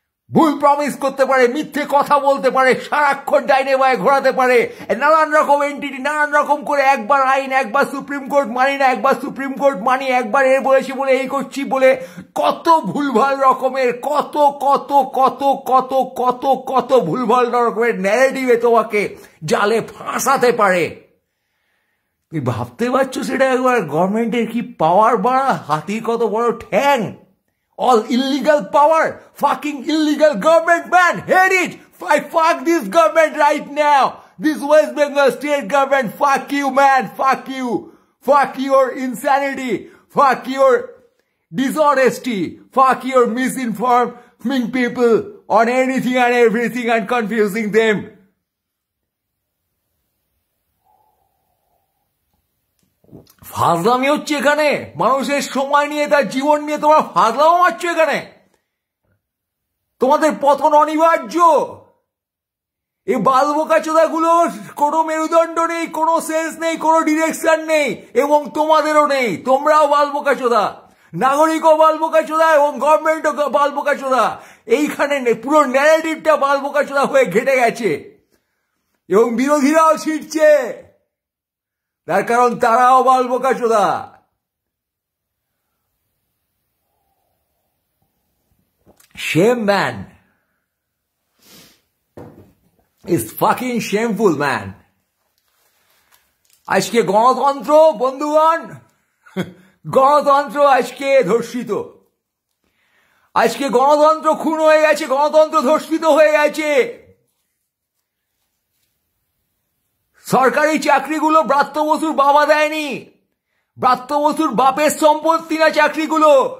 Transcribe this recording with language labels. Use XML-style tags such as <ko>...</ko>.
<bn>ভুল প্রমিস করতে পারে, মিথ্যে কথা বলতে পারে, সারাক্ষণ ডাইনে বায়ে ঘোরাতে পারে, নানান রকম এন্টিটি, নানান রকম করে, একবার আইন, একবার সুপ্রিম কোর্ট মানি না, একবার সুপ্রিম কোর্ট মানি, একবার এর বলেছি বলে এই করছি বলে, কত ভুলভাল রকমের, কত কত কত কত কত কত ভুলভাল রকমের ন্যারেটিভে তোমাকে জালে ফাঁসাতে পারে। তুমি ভাবতে পারছো সেটা একবার? গভর্নমেন্টের কি পাওয়ার বাড়া, হাতির কত বড় ঠ্যাং।</bn> <en>All illegal power, fucking illegal government, man, hate it. I fuck this government right now. This West Bengal state government, fuck you, man, fuck you. Fuck your insanity, fuck your dishonesty, fuck your misinforming people on anything and everything and confusing them.</en> <bn>ফাজলামি হচ্ছে এখানে, মানুষের সময় নিয়ে, তার জীবন নিয়ে তোমরা ফাজলামো মারছো এখানে। তোমাদের পতন অনিবার্য। এই বালবোকাচোদাগুলো কোনো মেরুদণ্ড নেই, কোনো সেন্স নেই, কোনো ডিরেকশন নেই, এবং তোমাদেরও নেই। তোমরাও বালবোকাচোদা, নাগরিকও বালবোকাচোদা এবং গভর্নমেন্টও বালবোকাচোদা। এইখানে পুরো ন্যারেটিভটা বালবোকাচোদা হয়ে ঘেটে গেছে এবং বিরোধীরাও ছিটছে, তার কারণ তারাও বালবোকাচোদা।</bn> <en>Shame, man. It's fucking shameful, man.</en> <bn>আজকে গণতন্ত্র বন্ধুগণ, গণতন্ত্র আজকে ধর্ষিত। আজকে গণতন্ত্র খুন হয়ে গেছে, গণতন্ত্র ধর্ষিত হয়ে গেছে। সরকারি চাকরিগুলো ব্রাত্য বসুর বাবা দেয়নি, ব্রাত্য বসুর বাপের সম্পত্তি না চাকরিগুলো।</bn>